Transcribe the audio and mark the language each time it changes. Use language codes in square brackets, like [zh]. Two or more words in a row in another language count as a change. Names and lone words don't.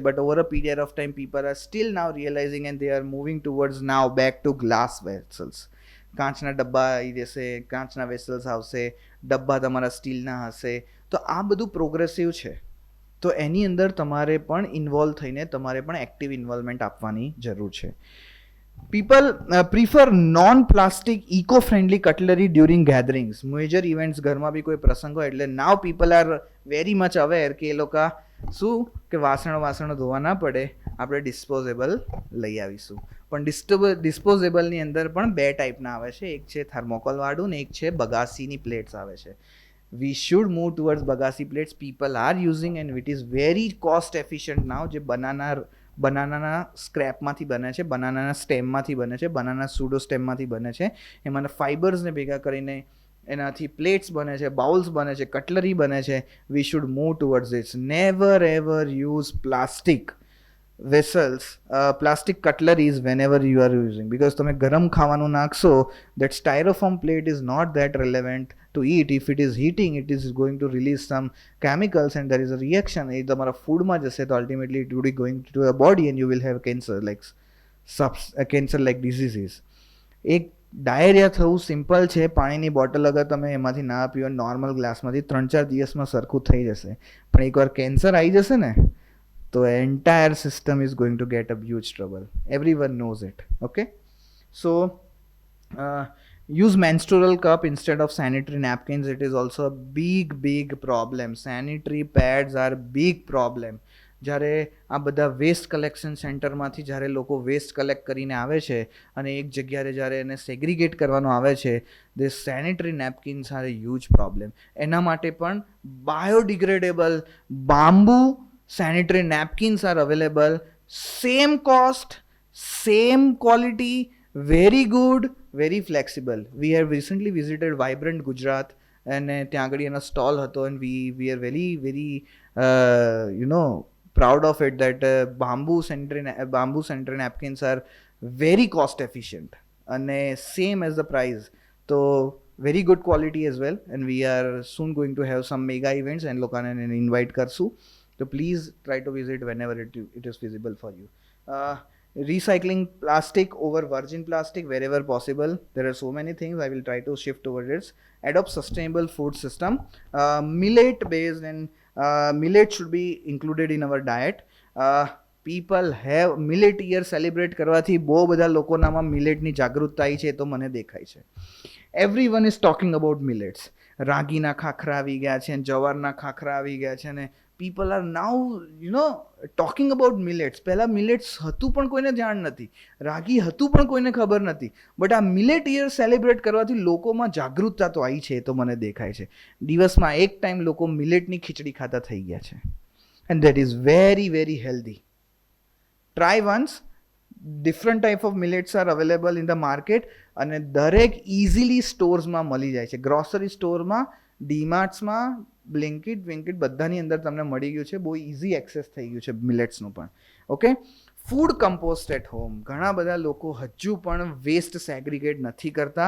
[en] But over a period of time people are still now realizing and they are moving towards now back to glass vessels. [gu] કાચના ડબ્બા આવી જશે, કાચના વેસલ્સ આવશે, ડબ્બા તમારા સ્ટીલના હશે. તો આ બધું પ્રોગ્રેસિવ છે. તો એની અંદર તમારે પણ ઇન્વોલ્વ થઈને તમારે પણ [en] active involvement [gu] આપવાની જરૂર છે. [en] People prefer non-plastic, eco-friendly cutlery during gatherings. Major events [gu] ઘરમાં બી કોઈ પ્રસંગ હોય એટલે [en] now people are very much aware [gu] કે એ લોકો શું કે વાસણો ધોવા ના પડે, આપણે ડિસ્પોઝેબલ લઈ આવીશું. પણ ડિસ્પોઝેબલની અંદર પણ 2 ટાઈપના આવે છે. એક છે થર્મોકોલવાળું ને એક છે બગાસીની પ્લેટ્સ આવે છે. [en] We should move towards bagasse plates. People are using and it is very cost efficient now. [gu] જે બનાનાના સ્ક્રેપમાંથી બને છે, બનાનાના સ્ટેમમાંથી બને છે, [en] banana pseudo stemમાંથી [gu] બને છે. એમાંના ફાઇબર્સને ભેગા કરીને એનાથી પ્લેટ્સ બને છે, બાઉલ્સ બને છે, કટલરી બને છે. [en] We should move towards its. Never ever use plastic vessels, plastic cutleries whenever you are using, because [gu] તમે ગરમ ખાવાનું નાખશો, [en] that styrofoam plate is not that relevant to eat. If it is heating, it is going to release some chemicals and there is a reaction. [gu] એ તમારા ફૂડમાં જશે તો [en] ultimately it will be going to your body and you will have cancer like diseases. [gu] એક ડાયરિયા થવું સિમ્પલ છે. પાણીની બોટલ અગર તમે એમાંથી ના પીઓ [en] normal glassમાંથી [gu] 3-4 દિવસમાં સરખું થઈ જશે. પણ એકવાર કેન્સર આવી જશે ને તો [en] entire system is going to get a huge trouble. Everyone knows it. Okay, so use menstrual cup instead of sanitary napkins. It is also a big problem. Sanitary pads are big problem. [gu] જ્યારે આ બધા [en] waste collection centerમાંથી [gu] જ્યારે લોકો [en] waste collect [gu] કરીને આવે છે અને એક જગ્યાએ જ્યારે એને સેગ્રીગેટ કરવાનું આવે છે, [en] the sanitary napkins are a huge problem. [gu] એના માટે પણ [en] biodegradable bamboo sanitary napkins are available. Same cost, same quality, very good, very flexible. We have recently visited Vibrant Gujarat and [gu] ત્યાં આગળ એનો સ્ટોલ હતો [en] and we are very proud of it that bamboo century napkins are very cost efficient and same as the price. So very good quality as well, and we are soon going to have some mega events and [gu] લોકોના ઇન્વાઇટ કરશું. [en] So please try to visit whenever it is feasible for you. Recycling plastic over virgin plastic wherever possible. There are so many things I will try to shift towards it. Adopt sustainable food system. Millet based, and millet should be included in our diet. People have millet year celebrate [gu] કરવાથી બહુ બધા લોકોનામાં મિલેટની જાગૃતતા આવી છે તો મને દેખાય છે. [en] Everyone is talking about millets. [gu] રાગીના ખાખરા આવી ગયા છે, જવારના ખાખરા આવી ગયા છે, અને [en] people are now talking about millets. [gu] પહેલા millets હતું પણ કોઈને જાણ નથી, રાગી હતું પણ કોઈને ખબર નથી, બટ આ [en] millet year celebrate [gu] કરવાથી લોકોમાં જાગૃતતા તો આવી છે એ તો મને દેખાય છે. દિવસમાં એક ટાઈમ લોકો મિલેટની ખીચડી ખાતા થઈ ગયા છે, [en] and that is very very healthy. Try once. Different type of millets are available in the market [gu] અને દરેક ઇઝીલી સ્ટોર્સમાં મળી જાય છે. [en] grocery storeમાં, [gu] ડીમાર્ટ્સમાં, બ્લિંકિટ બધાની અંદર તમને મળી ગયું છે. બહુ [en] easy access [gu] થઈ ગયું છે મિલેટ્સનું પણ. [en] Okay, food compost at home. [gu] ઘણા બધા લોકો હજુ પણ [en] waste segregate [gu] નથી કરતા.